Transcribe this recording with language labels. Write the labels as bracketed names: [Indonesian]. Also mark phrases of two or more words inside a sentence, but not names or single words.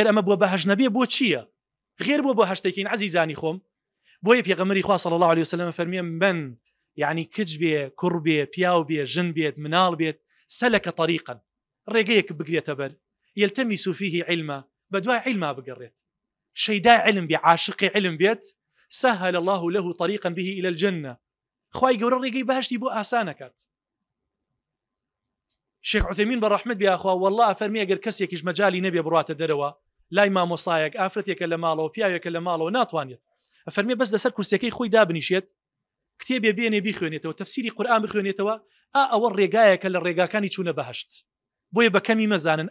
[Central Kurdish] ئەمە بۆ بەهەش نەبێ بۆ چییە غێر بۆ هەشتێکین عەزیزانی خۆم بۆیە پێغەمبەری خوا [Arabic] صلی الله عليه وسلم [Central Kurdish] فەرمیێ من یعنی کچ بێ کوڕ بێ پیاو بێ ژن بێت مناڵ بێت [Arabic] سەلەکە طریقا [Central Kurdish] ڕێگەیەک بگرێتە بەر [Arabic] یلتەمیس فیه علما [Central Kurdish] بەدوای علما بگەڕێت شەیدای علم بێ عاشقی علم بێت [Arabic] سهل الله له طريقا به إلى الجنة [Central Kurdish] خوای گەورە ڕێگەی باشتی بۆ ئاسانەکات شێخ عوثەیمین بە ڕەحمەت بێ ئاخوا والله فەرمی ئەگەر کەسێکیش مەجالی نەبێ بڕاتە دەرەوە لای مامۆسایەک ئافرەتێکە لە ماڵەوە پیاوێکە لە ماڵەوە ناتوانێت فەرمی بەس لەسەر کورسەکەی خۆی دابنیشێت کتێبێ بێنێ بیخوێنێتەوە تەفسیری قورئان بخوێنێتەوە ئەوە ڕێگایەکە لە ڕێگاکانی چوونە بەهەشت بۆیە بەکەمی مەزانن